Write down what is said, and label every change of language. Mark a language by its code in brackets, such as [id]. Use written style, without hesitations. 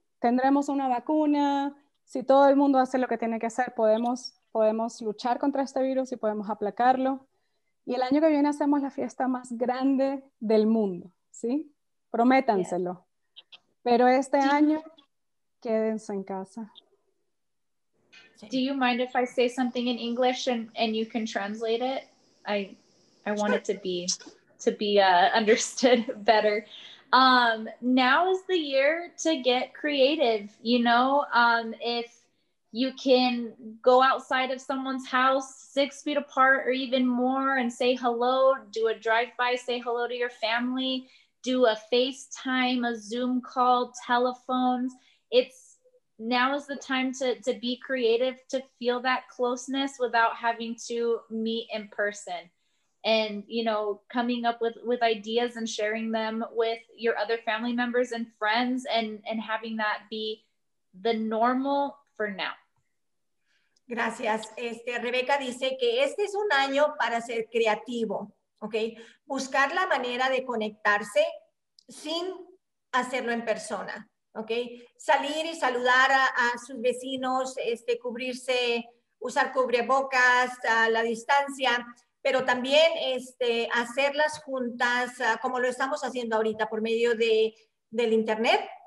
[es] Tendremos una vacuna. Si todo el mundo hace lo que tiene que hacer, podemos luchar contra este virus y podemos aplacarlo. Y el año que viene hacemos la fiesta más grande del mundo, ¿sí? Prométanselo. Pero este año, quédense en casa. [en] Do you mind if I say something in English and you can translate it? I want it to be understood better. Now is the year to get creative. You know, if you can go outside of someone's house 6 feet apart or even more and say hello, do a drive-by, say hello to your family, do a FaceTime, a Zoom call, telephones. Now is the time to be creative, to feel that closeness without having to meet in person. And, you know, coming up with ideas and sharing them with your other family members and friends and having that be the normal for now. [es] Gracias. Rebeca dice que este es un año para ser creativo, ¿ok? Buscar la manera de conectarse sin hacerlo en persona, ¿ok? Salir y saludar a sus vecinos, cubrirse, usar cubrebocas a la distancia, pero también hacerlas juntas, como lo estamos haciendo ahorita por medio del internet.